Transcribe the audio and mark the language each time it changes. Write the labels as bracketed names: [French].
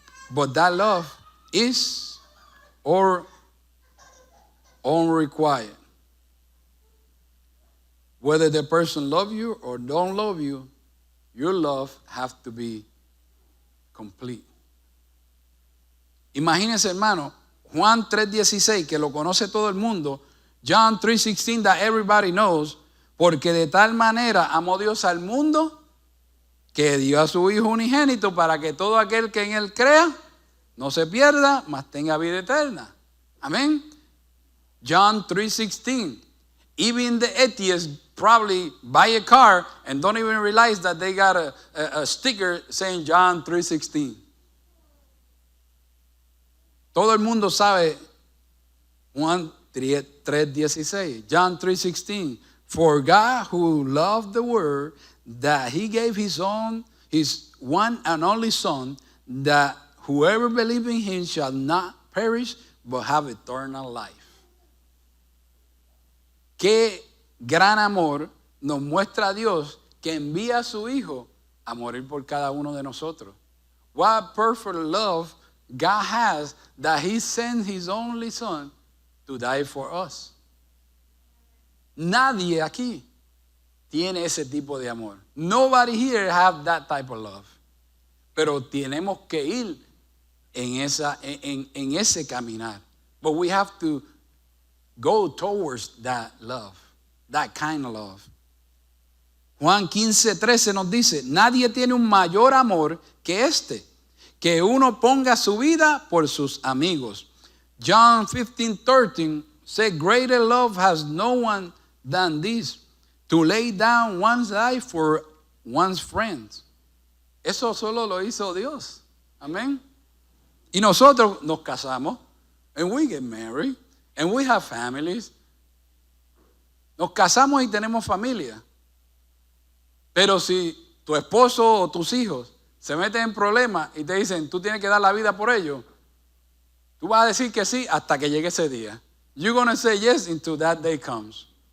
[English] But that love is or unrequired. Whether the person love you or don't love you, your love has to be complete. [Spanish] Imagínense, hermano, Juan 3:16, que lo conoce todo el mundo. [English] John 3:16, that everybody knows. [Spanish] Porque de tal manera amó Dios al mundo que dio a su Hijo unigénito para que todo aquel que en Él crea no se pierda, mas tenga vida eterna. [English] Amén. John 3:16. Even the atheists probably buy a car and don't even realize that they got a sticker saying John 3:16. [Spanish] Todo el mundo sabe Juan 3:16. [English] John 3:16. For God who loved the world, that he gave his one and only Son, that whoever believes in him shall not perish, but have eternal life. [Spanish] Qué gran amor nos muestra Dios, que envía a su Hijo a morir por cada uno de nosotros. [English] What perfect love God has, that he sent his only Son to die for us. [Spanish] Nadie aquí tiene ese tipo de amor. [English] Nobody here have that type of love. [Spanish] Pero tenemos que ir en ese caminar. [English] But we have to go towards that love, that kind of love. [Spanish] Juan 15:13 nos dice, nadie tiene un mayor amor que este, que uno ponga su vida por sus amigos. [English] John 15:13 said, greater love has no one than this, to lay down one's life for one's friends. [Spanish] Eso solo lo hizo Dios. Amén. Y nosotros nos casamos, [English] and we get married, and we have families. [Spanish] Nos casamos y tenemos familia. Pero si tu esposo o tus hijos se meten en problemas y te dicen, tú tienes que dar la vida por ellos, tú vas a decir que sí hasta que llegue ese día. [English] You're going to say yes until that day comes.